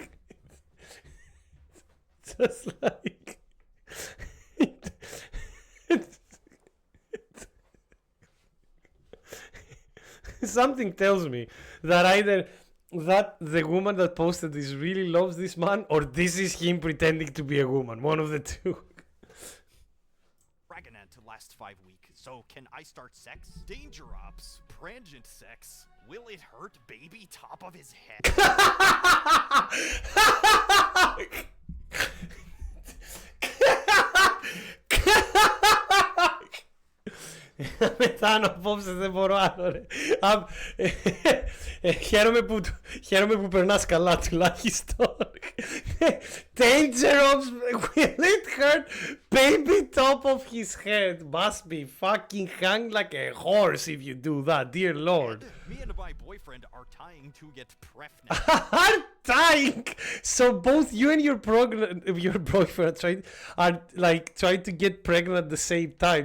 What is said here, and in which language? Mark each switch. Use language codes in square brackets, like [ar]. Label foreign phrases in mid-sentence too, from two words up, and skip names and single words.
[en] Just like something tells me that either that the woman that posted this really loves this man, or this is him pretending to be a woman. One of the two. Pregnant last 5 weeks, so can I start sex? Danger ops, transient sex. Will it hurt baby top of his head? [el] Πεθάνω απόψε, δεν μπορώ άλλο ρε. Χαίρομαι που περνάς καλά τουλάχιστον. [en] Danger ops, will it hurt baby top of his head? Must be fucking hung like a horse if you do that, dear lord. Me and my boyfriend are tying to get pregnant. Are dying. So both you and your boyfriend are trying to get pregnant at the same time.